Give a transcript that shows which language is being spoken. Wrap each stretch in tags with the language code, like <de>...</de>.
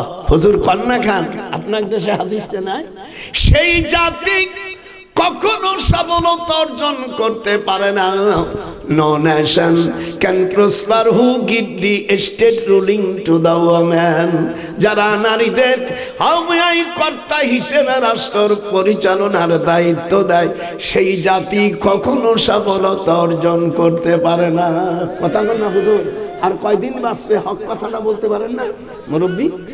<bn>হুজুর কন্যা খান, আপনার দেশে হাদিসটা নাই? সেই জাতি কখনো সফলতা অর্জন করতে পারে না।</bn> <en>No nation can prosper who give the state ruling to the woman.</en> <bn>যারা নারীদের হাওয়াই কর্তা হিসেবে রাষ্ট্র পরিচালনার দায়িত্ব দেয়, সেই জাতি কখনো সফলতা অর্জন করতে পারে না। কথা বল না হুজুর, আর কয়দিন বাঁচবে? হক কথাটা বলতে পারেন না মুরব্বী?</bn>